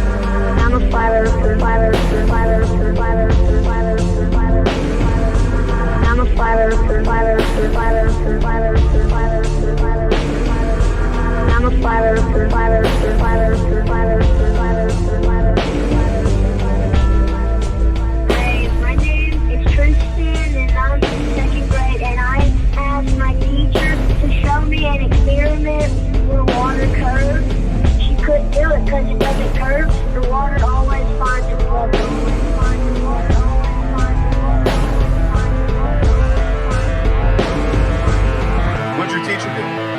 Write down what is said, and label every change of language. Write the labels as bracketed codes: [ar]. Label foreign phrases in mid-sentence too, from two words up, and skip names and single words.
[en] I'm a flat earther, flat earther, flat earther, flat earther, flat earther, flat earther, flat earther. I'm a flat earther, flat earther, flat earther, flat earther, flat earther, flat earther, flat earther. I'm a flat earther, flat earther, flat earther, flat earther, flat earther, flat earther, flat earther. Hey, my name is Tristan, and I'm in second grade, and I asked my teacher to show me an experiment where water curves. She couldn't do it because it doesn't curve. The water always finds a water. What'd your teacher do?